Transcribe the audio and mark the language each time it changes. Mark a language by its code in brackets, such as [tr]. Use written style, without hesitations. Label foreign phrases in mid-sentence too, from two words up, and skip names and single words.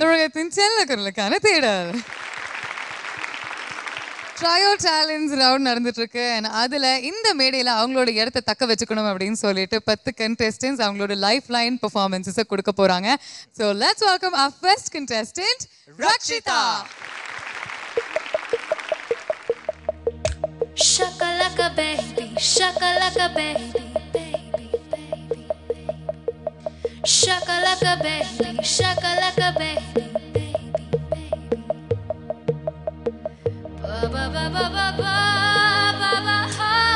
[ta] தமிழகத்தின் செல்ல குரலுக்கான தேடல். [en] trio challenge round [ta] நடந்துட்டு இருக்கு. அதுல இந்த மேடையில அவங்களோட இடத்தை தக்க வச்சுக்கணும் அப்படின்னு சொல்லிட்டு 10 contestants அவங்களோட [en] life line performances [ta] கொடுக்க போறாங்க. [en] So let's welcome our first contestant, ரக்ஷிதா. Shakalaka baby, shakalaka baby, baby, baby, shakalaka baby, shakalaka baby, baby, baby. Ba ba ba ba ba ba ba ha.